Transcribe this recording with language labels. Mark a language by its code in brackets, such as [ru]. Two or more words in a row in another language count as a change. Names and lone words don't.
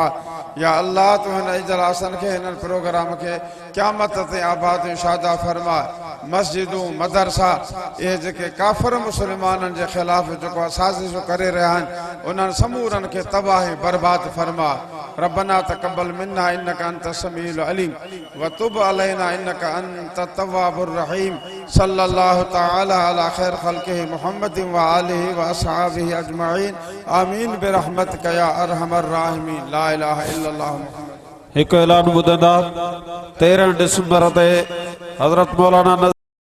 [sd] या अल्लाह तूं हिन इजलासनि खे, हिननि प्रोग्राम खे क़यामत ते आबाद शादा फरमा। मस्जिदूं, मदरसा, इहे जेके काफ़िर मुस्लमाननि जे ख़िलाफ़ जेको साज़िशूं करे रहिया आहिनि, उन्हनि समूरनि खे तबाही बर्बाद फरमा। [ar] ربنا تقبل منا إنك أنت السميع العليم وتب علينا إنك أنت التواب الرحيم. صلى الله تعالى على خير خلقه محمد وآله وأصحابه أجمعين. آمين برحمتك يا أرحم الراحمين. لا إله إلا الله. [sd] एक ऐलान ॿुधंदा 13 डिसंबर ते हज़रत मौलाना